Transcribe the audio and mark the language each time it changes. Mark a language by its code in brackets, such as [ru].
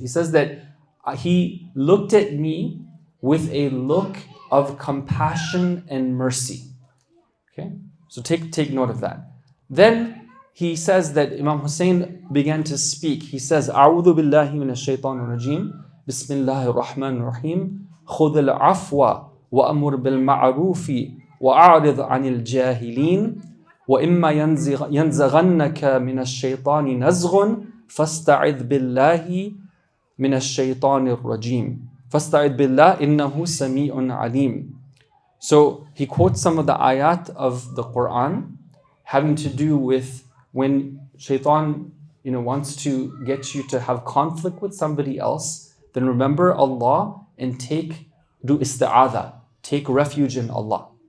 [en] He says that he looked at me with a look of compassion and mercy. Okay, so take note of that. Then he says that Imam Hussein began to speak. He says, [ar] أعوذ بالله من الشيطان الرجيم بسم الله الرحمن الرحيم خذ العفو وأمر بالمعروف وأعرض عن الجاهلين وإما ينزغنك من الشيطان نزغ فاستعذ بالله من الشيطان الرجيم فاستعذ بالله إنه سميع عليم. [en] So he quotes some of the ayat of the Quran having to do with when shaitan wants to get you to have conflict with somebody else, then remember Allah and do isti'ādah, take refuge in Allah.